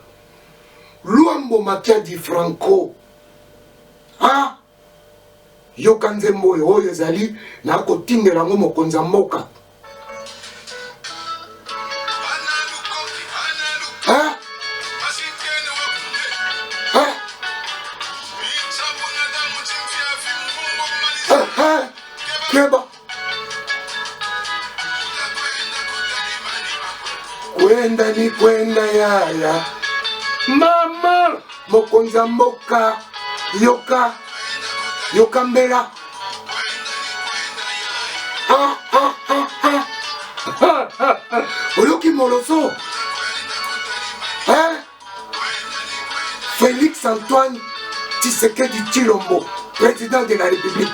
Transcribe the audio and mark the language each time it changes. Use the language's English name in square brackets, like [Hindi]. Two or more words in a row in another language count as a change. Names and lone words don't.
[Lingala] Luambo Makiadi Franco yoka nzembo oyo ezali na kotindela ngo mokonzi ya mboka. Keba kwenda ni kwenda yaya mama mokonzi ya mboka yoka mbela oyoki moloso [French] Félix Antoine Tshisekedi Tshilombo, président de la République.